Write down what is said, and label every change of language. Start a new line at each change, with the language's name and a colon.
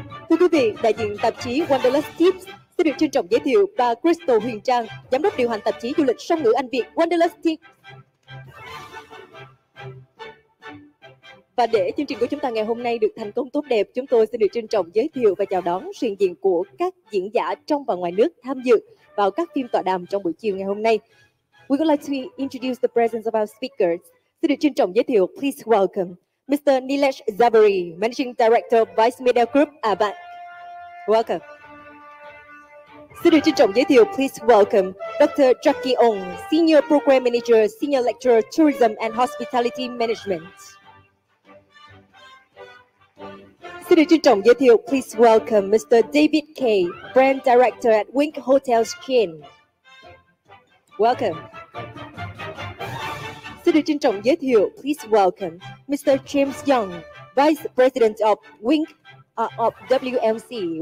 Vietnamese: Thưa quý vị, đại diện tạp chí Wanderlust Tips xin được trân trọng giới thiệu bà Crystal Huyền Trang, Giám đốc điều hành tạp chí du lịch song ngữ Anh Việt Wanderlust Tips. Và để chương trình của chúng ta ngày hôm nay được thành công tốt đẹp, chúng tôi xin được trân trọng giới thiệu và chào đón sự hiện diện của các diễn giả trong và ngoài nước tham dự vào các phiên tọa đàm trong buổi chiều ngày hôm nay.
English: We would like to introduce the presence of our speakers.
Vietnamese: Xin được trân trọng giới thiệu,
English: please welcome Mr. Nilesh Zabari, Managing Director of Vice Media Group, ABAC. Welcome.
Vietnamese: Xin được trân trọng giới thiệu,
English: please welcome Dr. Jackie Ong, Senior Program Manager, Senior Lecturer, Tourism and Hospitality Management.
Vietnamese: Xin được trân trọng giới thiệu,
English: please welcome Mr. David K, Brand Director at Wink Hotels Chain. Welcome.
Vietnamese: Xin được trân trọng giới thiệu,
English: please welcome Mr. James Young, Vice President of Wink of WMC.